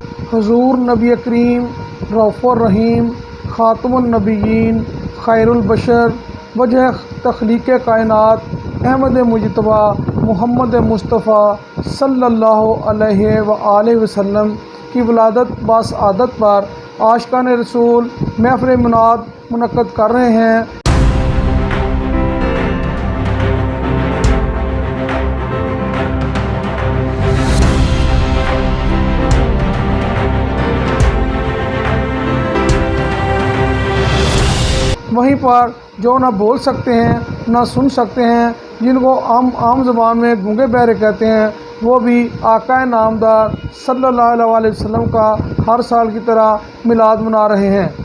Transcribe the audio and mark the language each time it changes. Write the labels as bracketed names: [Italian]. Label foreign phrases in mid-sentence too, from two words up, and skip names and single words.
[Urdu] حضور نبی کریم [Arabic] الرؤوف الرحيم خاتم النبيين خير البشر [Urdu] وجہ تخلیق کائنات احمد مجتبیٰ محمد مصطفیٰ [Arabic] صلى الله عليه وآله وسلم [Urdu] کی ولادت باسعادت پر عاشقان رسول محفل میلاد منعقد کر رہے ہیں. وہیں پر جو نہ بول سکتے ہیں نہ سن سکتے ہیں، جن کو عام زبان میں گونگے بہرے کہتے ہیں، وہ بھی آقا نامدار [Arabic] صلى الله عليه وسلم [Urdu] کا ہر سال کی طرح میلاد منا رہے ہیں.